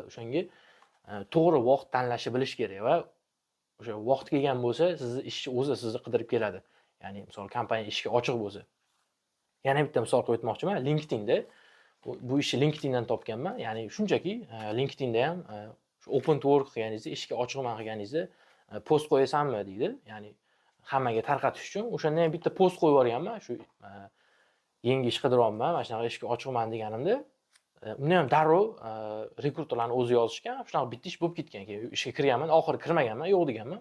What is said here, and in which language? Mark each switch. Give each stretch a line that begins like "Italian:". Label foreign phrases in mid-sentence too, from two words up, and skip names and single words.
Uzbek: O'shanga to'g'ri vaqt tanlashni bilish kerak va o'sha vaqt kelgan bo'lsa, sizni ishchi o'zi sizni qidirib keladi. Ya'ni misol kompaniya ishga ochiq bo'lsa. Yana bitta misol qo'yib o'tmoqchiman. LinkedInda bu ishni LinkedIndan topganman. Ya'ni shunchaki LinkedInda ham shu
English: open to work
Uzbek: qilganingizda, ishga ochiqman qilganingizda post qo'yasanmi deydi. Ya'ni hammaga tarqatish uchun o'shanda ham bitta post qo'yib yuborganman. Shu yangi ish qidiryapman, mana shunaqa ishga ochiqman deganimda, uni ham darrov rekruterlarning o'zi yozishgan. Shunaqa bitta ish bo'lib ketgan. Keyin ishga kirganman, oxiri kirmaganman, yo'q deganman.